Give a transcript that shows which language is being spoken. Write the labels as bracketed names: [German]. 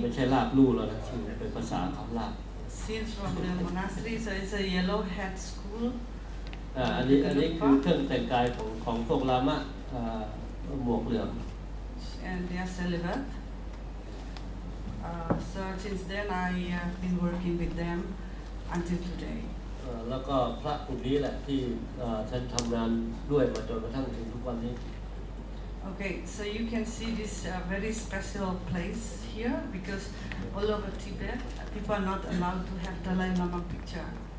[Thai] ไม่ใช่ลาบลู่แล้วนะชื่อเป็นภาษาของลาบ [English] Scenes from the monastery, so it's a yellow hat school. [Thai] อันนี้คือเครื่องแต่งกายของพวกลามะหมวกเหลือง [English] And they are celibate. So since then I have been working with them until today. [Thai] แล้วก็พระกลุ่มนี้แหละที่ฉันทำงานด้วยมาจนกระทั่งถึงทุกวันนี้ [English] Okay, so you can see this very special place here because all over Tibet people are not allowed to have Dalai Lama picture,